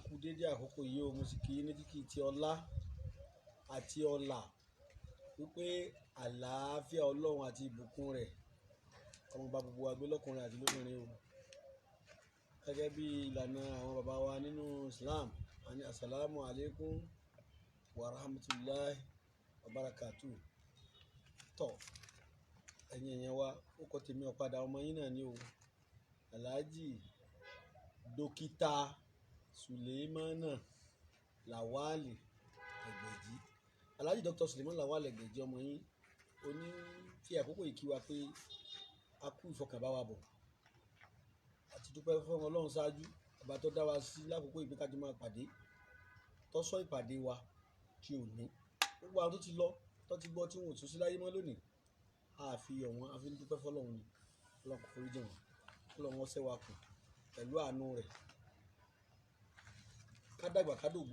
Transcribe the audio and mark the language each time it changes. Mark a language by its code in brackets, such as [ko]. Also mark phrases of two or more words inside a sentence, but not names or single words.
[yo] dédé àkókò yìí o, mo sì kí ní kíkí ti ọlá àti ọlà wípé àlàáfíà Ọlọ́run àti ìbùkún rẹ̀ ọmọ bá gbogbo wa gbé lọ́kùnrin àti lóbìnrin o. Gẹ́gẹ́ bí ìlànà àwọn bàbá wa nínú Islam, a ní [ar] السلام عليكم ورحمة الله وبركاته. [yo] Tọ́ ẹ̀yin èèyàn wa, ó kọ́ tèmi ọ̀padà ọmọ yín náà ni o. Alhaji Dókítà Suleimana Lawali Ẹgbẹ̀jí. Alhaji Dr. Suleimana Lawali Ẹgbẹ̀jí ọmọ yín oní fi àkókò yìí kí wa pé a kú ìfọkànbá wa bọ̀ àti dúpẹ́ fún Ọlọ́run ṣáájú ọba tó dá wa sí lákòókò ìgbé kájú máa pàdé tó sọ ìpàdé wa tí ò ní gbogbo àwọn tó ti lọ tó ti gbọ́ tí wọn ò tún sí láyé mọ́ lónìí àfi ọ̀wọ́n àfi dúpẹ́ fọlọ́run ni Ọlọ́run kò forí jìn wọ́n Ọlọ́run ọ̀sẹ̀ wa kù pẹ̀lú àánú rẹ̀ ká dàgbà ká dògbó.